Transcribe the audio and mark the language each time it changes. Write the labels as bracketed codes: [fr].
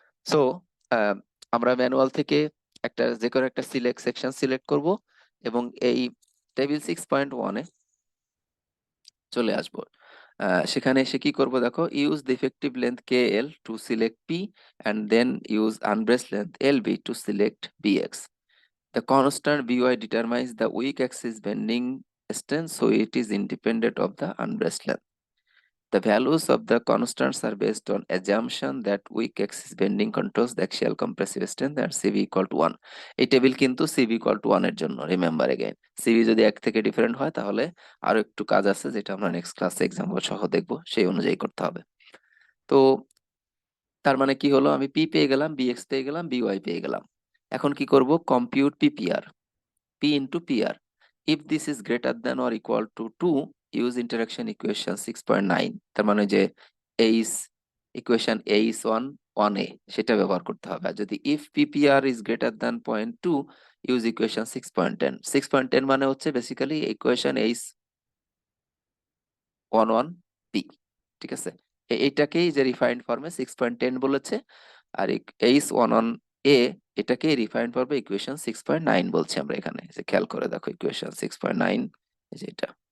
[bn] So আমরা manual থেকে একটা যে কোনো একটা সেকশন সিলেক্ট করব এবং এই টেবিল 6.1 এ চলে আসবো। সেখানে এসে কি করব, দেখো use the effective length K L to select P and then use আনব্রেস length L B to select bx. [en] The constant by determines the weak axis bending strength, so it is independent of the unbraced length. The values of the constants are based on assumption that weak axis bending controls the axial compressive strength and CV equal to 1. [bn] এই table কিন্তু [en] CV equal to 1 [bn] এর জন্য, remember again. CV যদি 1 থেকে different হয় তাহলে আরো একটু কাজ আছে যেটা আমরা নেক্সট ক্লাসে এক্সাম্পল সহ দেখবো, সেই অনুযায়ী করতে হবে। তো তার মানে কি হলো, আমি পি পেয়ে গেলাম, বিএক্স পেয়ে গেলাম, বিওয়াই পেয়ে গেলাম। এখন কি করব, compute PPR, P into PR. [en] If this is greater than or equal to 2, use interaction equation 6.9। [bn] তার মানে যে H equation H one one এ সেটা ব্যবহার করতে হবে। আর যদি [en] if PPR is greater than 0.2, use equation 6.10। [bn] 6.10 মানে হচ্ছে basically equation H one one P, ঠিক আছে? এইটাকেই যে রিফাইন্ড ফর্মে 6.10 বলেছে, আর এইচ ওয়ান ওয়ান এ এটাকে রিফাইন্ড ফর্মে ইকুয়েশন 6.9 বলছি আমরা এখানে, যে খেয়াল করে দেখো ইকুয়েশন 6.9 এই যে এটা।